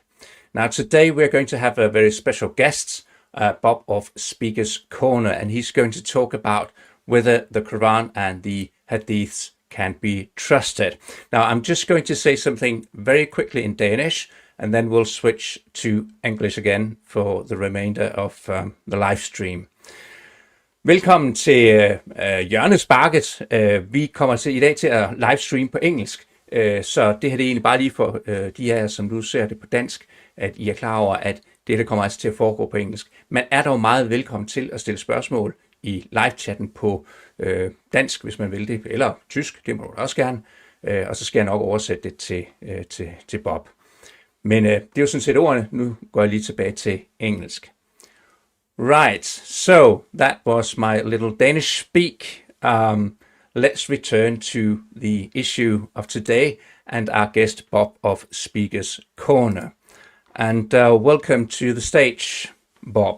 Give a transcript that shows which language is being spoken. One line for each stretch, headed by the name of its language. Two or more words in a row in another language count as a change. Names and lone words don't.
English: Now, today we're going to have a very special guest, Bob of Speaker's Corner, and he's going to talk about whether the Quran and the Hadiths can be trusted. Now, I'm just going to say something very quickly in Danish, and then we'll switch to English again for the remainder of the live stream.
Danish: Velkommen til Hjørnesparket. Vi kommer til i dag til at livestream på engelsk, så det her det er egentlig bare lige for de af jer, som nu ser det på dansk, at I er klar over, at det kommer altså til at foregå på engelsk. Man er dog meget velkommen til at stille spørgsmål i live-chatten på dansk, hvis man vil det, eller tysk, det må du også gerne, og så skal jeg nok oversætte det til Bob. Men det er jo sådan set ordene. Nu går jeg lige tilbage til engelsk.
English: Right, so that was my little Danish speak. Let's return to the issue of today and our guest, Bob of Speaker's Corner. And welcome to the stage, Bob.